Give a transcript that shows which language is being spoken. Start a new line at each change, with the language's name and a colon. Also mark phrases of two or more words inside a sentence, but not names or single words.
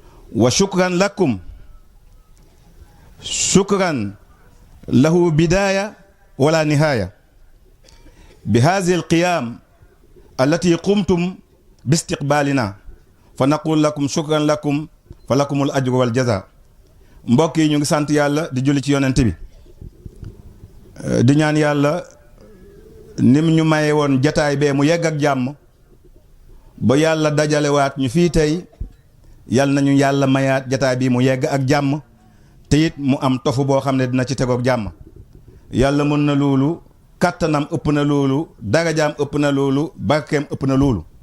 Arabic: وشكرا لكم شكرا له بداية ولا نهاية بهذه القيام التي قمتم باستقبالنا فنقول لكم شكرا لكم فلكم الأجر والجزاء
Wolof: mbokk yi ñu ngi sant yàlla di julli ci yonent bi di ñaan yàlla nim ñu maye woon jataay bee mu yegg ak jàmm ba yàlla dajalewaat ñu fii tey yal nañu yàlla mayaat jataay bi mu yegg ak jàmm te it mu am tofu boo xam ne dina ci tegoog jàmm yàlla mën na loolu kàttanam ëpp na loolu darajaam ëpp na loolu barkeem ëpp na loolu